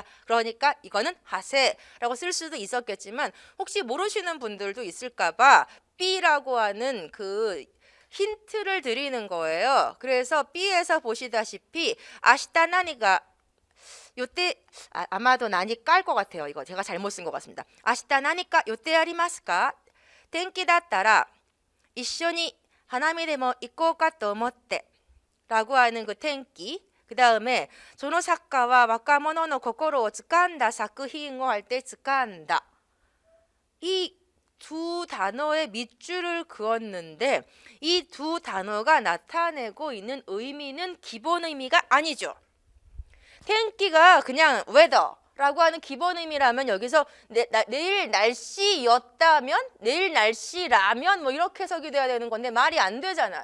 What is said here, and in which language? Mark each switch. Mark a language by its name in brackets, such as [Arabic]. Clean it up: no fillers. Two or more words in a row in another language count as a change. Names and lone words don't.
[Korean] 그러니까 이거는 하세라고 쓸 수도 있었겠지만 혹시 모르시는 분들도 있을까봐 B라고 하는 그 힌트를 드리는 거예요. 그래서 B에서 보시다시피 [Japanese] 明日何が [Korean] 요때 아마도 나니까 할 것 같아요. 이거 제가 잘못 쓴 것 같습니다. [Japanese] 明日何か [Korean] 요때 아리마스까? 텐키 [Japanese] だったら一緒に花見でも行こうかと思って [Korean] 라고 하는 그 텐키 그 다음에 [Japanese] その作家は若者の心を掴んだ作品を [Korean] 할 때 掴んだ 이 두 단어의 밑줄을 그었는데 이 두 단어가 나타내고 있는 의미는 기본 의미가 아니죠. 텐키가 그냥 weather라고 하는 기본 의미라면 여기서 내일 날씨였다면 내일 날씨라면 뭐 이렇게 해석이 돼야 되는 건데 말이 안 되잖아요.